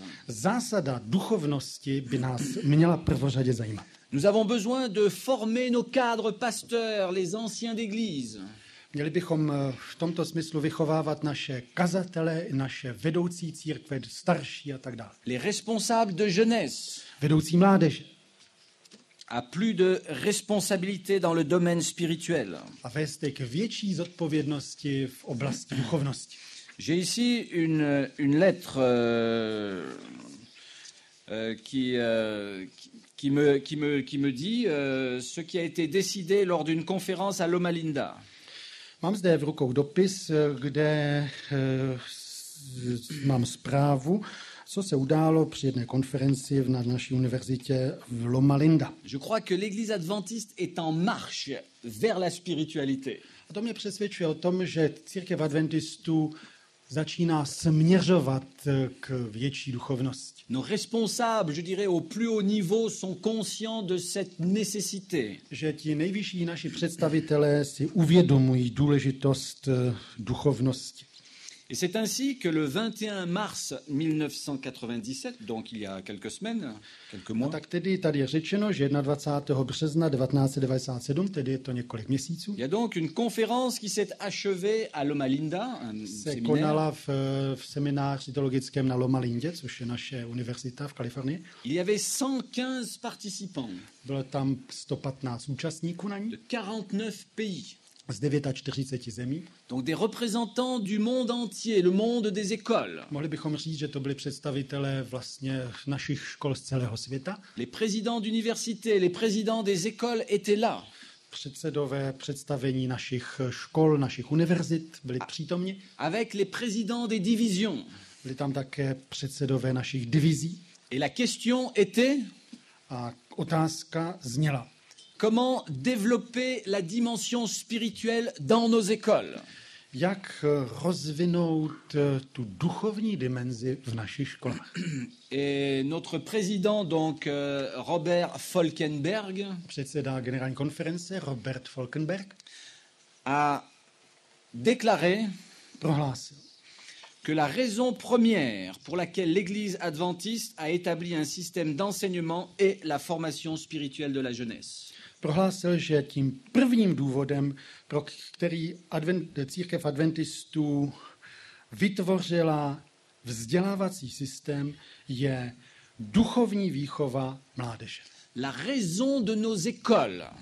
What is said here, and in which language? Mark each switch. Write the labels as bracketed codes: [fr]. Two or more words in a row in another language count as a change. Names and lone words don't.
[cs] Zásada duchovnosti by nás měla prvořadě zajímat. [fr] Nous avons besoin de former nos cadres pasteurs, les anciens d'église. [cs] Měli bychom v tomto smyslu vychovávat naše kazatele, naše vedoucí církve, starší a tak dále. [fr] Les responsables de jeunesse. [cs] Vedoucí mládeže. [fr] A plus de responsabilité dans le domaine spirituel. [cs] A vést k větší zodpovědnosti v oblasti duchovnosti. [fr] J'ai ici une lettre qui me dit ce qui a été décidé lors d'une conférence à Loma Linda. [cs] Mám zde v rukou dopis, kde mám zprávu, co se událo při jedné konferenci na naší univerzitě v Loma Linda. [fr] Je crois que l'Église adventiste est en marche vers la spiritualité. [cs] A to mě přesvědčuje o tom, že církev adventistů začíná směřovat k větší duchovnosti. [fr] Nos responsables, je dirais au plus haut niveau, sont conscients de cette nécessité. [cs] Že ti nejvyšší naši představitelé si uvědomují důležitost duchovnosti. [fr] Et c'est ainsi que le 21 mars 1997, donc il y a quelques semaines, quelques [cs] A [fr] mois, [cs] tak tedy tady je řečeno, že 21. března 1997, tedy je to několik měsíců, [fr] il y a donc une conférence qui s'est achevée à Loma Linda, un [cs] se [fr] séminaire, [cs] konala v semináři teologickém na Loma Lindě, což je naše univerzita v Kalifornii. [fr] il y avait 115 participants [cs] Bylo tam 115 účastníků na ní [fr] de 49 pays. [cs] z 49 zemí. [fr] Donc des représentants du monde entier, le monde des écoles. [cs] Mohli bychom říct, že to byli představitelé vlastně našich škol z celého světa. [fr] Les présidents d'université, les présidents des écoles étaient là. [cs] Předsedové představení našich škol, našich univerzit byli přítomni. [fr] Avec les présidents des divisions. [cs] Byli tam také předsedové našich divizí. [fr] Et la question était [cs] A otázka zněla, [fr] comment développer la dimension spirituelle dans nos écoles. [cs] jak rozvinout tu duchovní dimenzi v našich školách. [fr] Et notre président, donc Robert Falkenberg, [cs] Předseda generální konference Robert Falkenberg [fr] a déclaré [cs] prohlásil, [fr] que la raison première pour laquelle l'Église adventiste a établi un système d'enseignement est la formation spirituelle de la jeunesse. [cs] Prohlásil, že tím prvním důvodem, pro který církev adventistů vytvořila vzdělávací systém, je duchovní výchova mládeže. [fr] La raison de nos écoles,